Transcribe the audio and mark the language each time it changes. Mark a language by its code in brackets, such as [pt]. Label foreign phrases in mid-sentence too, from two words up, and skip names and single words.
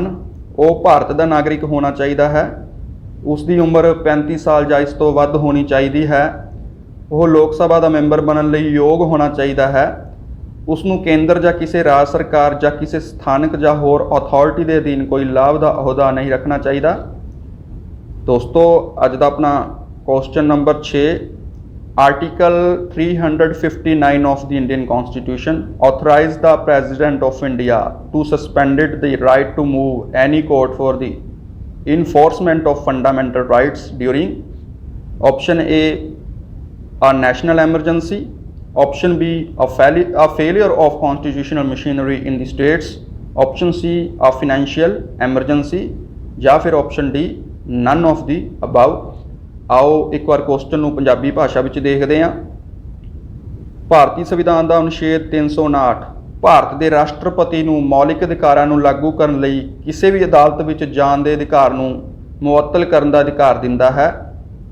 [pa] ਉਹ ਭਾਰਤ ਦਾ ਨਾਗਰਿਕ ਹੋਣਾ ਚਾਹੀਦਾ ਹੈ, ਉਸ ਦੀ ਉਮਰ 35 ਸਾਲ ਜਾਂ ਇਸ ਤੋਂ ਵੱਧ ਹੋਣੀ ਚਾਹੀਦੀ ਹੈ, ਉਹ ਲੋਕ ਸਭਾ ਦਾ ਮੈਂਬਰ ਬਣਨ ਲਈ ਯੋਗ ਹੋਣਾ ਚਾਹੀਦਾ ਹੈ, ਉਸ ਨੂੰ ਕੇਂਦਰ ਜਾਂ ਕਿਸੇ ਰਾਜ ਸਰਕਾਰ ਜਾਂ ਕਿਸੇ ਸਥਾਨਕ ਜਾਂ ਹੋਰ ਅਥਾਰਟੀ ਦੇ ਅਧੀਨ ਕੋਈ ਲਾਭ ਦਾ ਅਹੁਦਾ ਨਹੀਂ ਰੱਖਣਾ ਚਾਹੀਦਾ। ਦੋਸਤੋ ਅੱਜ ਦਾ ਆਪਣਾ [en] question number 6, article 359 of the Indian Constitution authorized the President of India to suspended the right to move any court for the enforcement of fundamental rights during option A a national emergency, option B a failure of constitutional machinery in the states, option C a financial emergency [pa] ਜਾਂ ਫਿਰ [en] option D none of the above। [pa] ਆਓ ਇੱਕ ਵਾਰ ਕੁਐਸਚਨ ਨੂੰ ਪੰਜਾਬੀ ਭਾਸ਼ਾ ਵਿੱਚ ਦੇਖਦੇ ਹਾਂ। ਭਾਰਤੀ ਸੰਵਿਧਾਨ ਦਾ ਅਨੁਛੇਦ 359 ਭਾਰਤ ਦੇ ਰਾਸ਼ਟਰਪਤੀ ਨੂੰ ਮੌਲਿਕ ਅਧਿਕਾਰਾਂ ਨੂੰ ਲਾਗੂ ਕਰਨ ਲਈ ਕਿਸੇ ਵੀ ਅਦਾਲਤ ਵਿੱਚ ਜਾਣ ਦੇ ਅਧਿਕਾਰ ਨੂੰ ਮੁਅੱਤਲ ਕਰਨ ਦਾ ਅਧਿਕਾਰ ਦਿੰਦਾ ਹੈ।